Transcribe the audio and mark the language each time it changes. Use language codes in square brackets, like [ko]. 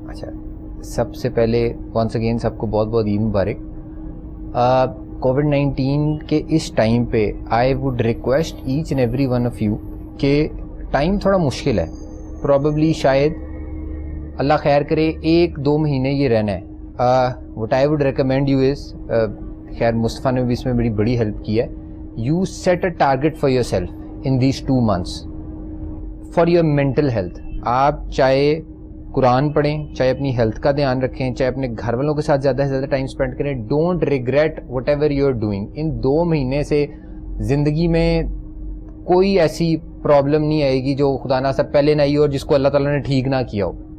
[ur] اچھا, سب سے پہلے ونس اگین سب کو بہت بہت عید مبارک. کووڈ-19 کے اس ٹائم پہ [en] I would request each and every one of you [ur] کہ ٹائم تھوڑا مشکل ہے, probably شاید اللہ خیر کرے 1-2 مہینے یہ رہنا ہے. [en] What I would recommend you is, [ur] خیر مصطفیٰ نے بھی اس میں بڑی ہیلپ کی ہے, [en] you set a target for yourself in these 2 months for your mental health. [ur] آپ چاہے قرآن پڑھیں, چاہے اپنی ہیلتھ کا دھیان رکھیں, چاہے اپنے گھر والوں کے ساتھ زیادہ سے زیادہ ٹائم اسپینڈ کریں. [en] Don't regret whatever you are doing. [ur] ان 2 مہینے سے زندگی میں کوئی ایسی پرابلم نہیں آئے گی جو خدا نہ سب پہلے نہ آئی اور جس کو اللہ تعالیٰ نے ٹھیک نہ کیا ہو.